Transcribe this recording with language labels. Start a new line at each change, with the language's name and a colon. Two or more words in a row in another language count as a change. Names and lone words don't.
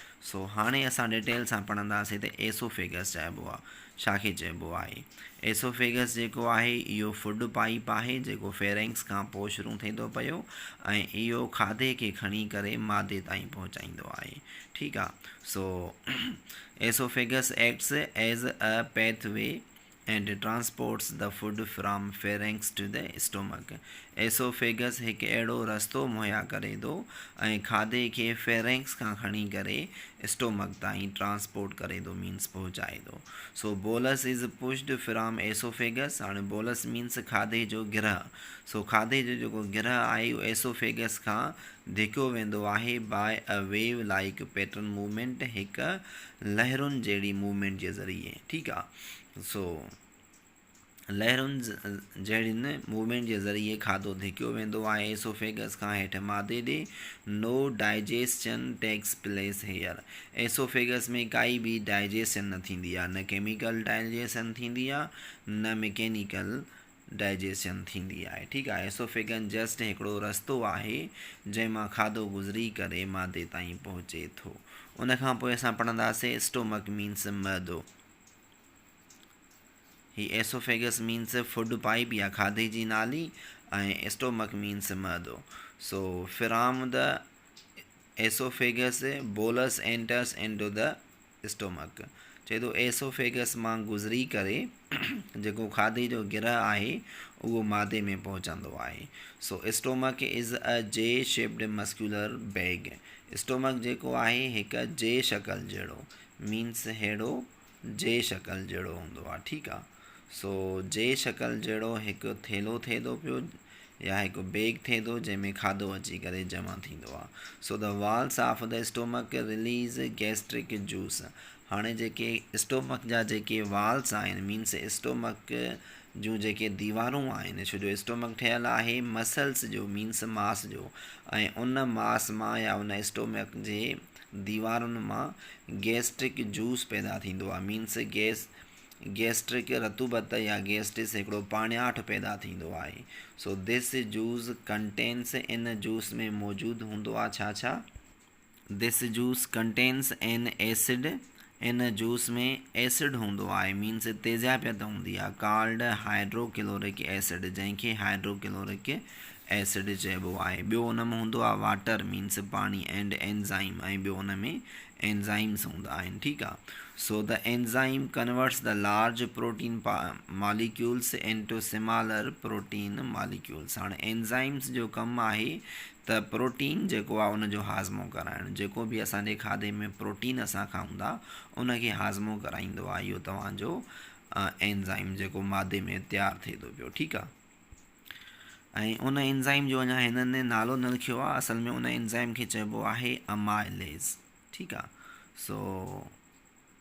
Sindhi: सो हाणे असां डिटेल सां पढ़ंदासीं त एसोफेगस चइबो आहे छाखे चइबो आहे। एसोफेगस जेको आहे इहो
English: food pipe
Sindhi: आहे जेको फेरेंक्स खां पोइ शुरू थिए थो पियो ऐं इहो खाधे खे खणी करे मादे ताईं पहुचाईंदो आहे, ठीकु आहे।
English: so esophagus acts as a pathway and transports the food from pharynx to the stomach।
Sindhi: एसोफेगस हिकु अहिड़ो रस्तो मुहैया करे थो ऐं खाधे खे फेरेंक्स खां खणी करे स्टोमक ताईं ट्रांसपोर्ट करे थो, मीन्स पहुचाए थो।
English: so bolus is pushed from esophagus,
Sindhi: हाणे बोलस मीन्स खाधे जो गिरह। सो खाधे जो जेको गिरह आहे उहो एसोफेगस खां धिकियो वेंदो आहे
English: by a wave like pattern movement,
Sindhi: हिकु लहरुनि जहिड़ी मूवमेंट जे ज़रिए, ठीकु आहे। सो लहरुनि जहिड़ियुनि मूवमेंट जे ज़रिए खाधो धिकियो वेंदो आहे एसोफेगस खां हेठि मादे ॾे।
English: no digestion takes place here,
Sindhi: एसोफेगस में काई बि डाइजेशन न थींदी आहे, न
English: chemical digestion
Sindhi: थींदी आहे न
English: mechanical digestion
Sindhi: थींदी आहे, ठीकु आहे। एसोफेगस जस्ट हिकिड़ो रस्तो आहे जंहिंमां खाधो गुज़री करे मादे ताईं पहुचे थो। उनखां पोइ असां पढ़ंदासीं स्टोमक मीन्स मैदो। ही एसोफेगस मीन्स
English: food pipe
Sindhi: या खाधे जी नाली ऐं स्टोमक मीन्स मैदो।
English: so from the esophagus bolus enters into the stomach,
Sindhi: चए थो एसोफेगस मां गुज़री करे जेको खाधे जो गिरह आहे उहो मादे में पहुचंदो आहे।
English: so stomach is a J shaped muscular bag,
Sindhi: स्टोमक जेको आहे हिकु जे शकल जहिड़ो, मीन्स अहिड़ो जे शकल जहिड़ो हूंदो आहे, ठीकु आहे। सो जे शकल जहिड़ो हिकु थेलो थिए थो पियो या हिकु बैग थिए थो जंहिंमें खाधो अची करे जमा थींदो आहे।
English: so the walls of the stomach release gastric juice,
Sindhi: हाणे जेके स्टोमक जा जेके वाल्स आहिनि, मीन्स स्टोमक जूं जेके दीवारूं आहिनि, छो जो स्टोमक ठहियलु आहे मसल्स जो, मीन्स मांस जो, ऐं उन मांस मां या उन स्टोमक जे दीवारुनि मां
English: gastric juice
Sindhi: पैदा थींदो आहे, मीन्स गैस्ट्रिक रतूबत या गैस्टिस हिकिड़ो पाणियाठ पैदा थींदो आहे।
English: so this juice contains,
Sindhi: इन जूस में मौजूदु हूंदो आहे छा,
English: this juice contains an acid,
Sindhi: इन जूस में एसिड हूंदो आहे, मीन्स तेज़ाबियत हूंदी आहे,
English: called hydrochloric acid,
Sindhi: जंहिंखे
English: hydrochloric acid
Sindhi: चइबो आहे। ॿियो हुन में हूंदो आहे वाटर, मीन्स पाणी,
English: and enzyme,
Sindhi: ऐं ॿियो हुन में एंजाइम्स हूंदा आहिनि, ठीकु आहे।
English: so the enzyme converts the large protein molecules into smaller protein molecules,
Sindhi: हाणे एंजाइम्स जो कमु आहे त प्रोटीन जेको आहे उनजो हाज़मो कराइणु, जेको बि असांजे खाधे में प्रोटीन असां खाऊं था उनखे हाज़मो कराईंदो आहे इहो तव्हांजो एंजाइम जेको मादे में तयारु थिए थो पियो, ठीकु आहे। ऐं उन एंजाइम जो अञा हिननि नालो न लिखियो आहे, असल में उन एंजाइम खे चइबो आहे अमाइलेज़, ठीकु आहे।